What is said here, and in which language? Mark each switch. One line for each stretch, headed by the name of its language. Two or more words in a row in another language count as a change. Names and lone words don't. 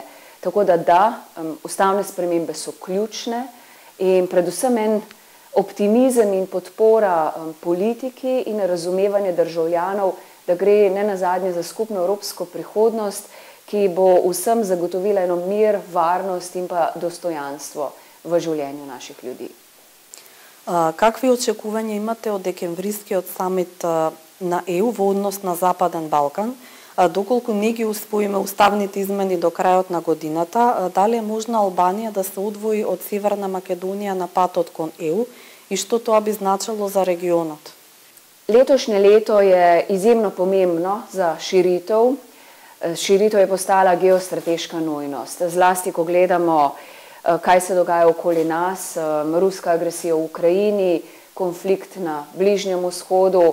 Slovenian: Tako da, ustavne spremembe so ključne in predvsem en optimizem in podpora politiki in razumevanje državljanov, da gre ne nazadnje za skupno evropsko prihodnost, ki bo vsem zagotovila eno mir, varnost in pa dostojanstvo v življenju naših ljudi.
Macedonian: Какви очекувања имате од декемврискиот самит на ЕУ во однос на Западен Балкан? Доколку не ги усвоиме уставните измени до крајот на годината, дали е можна Албанија да се одвои од Северна Македонија на патот кон ЕУ и што тоа би значило за регионот?
Slovenian: Letošnje leto je izjemno pomembno za širitev. Širitev je postala geostrateška nujnost. Zlasti, ko gledamo, kaj se dogaja okoli nas, ruska agresija v Ukrajini, konflikt na Bližnjem vzhodu.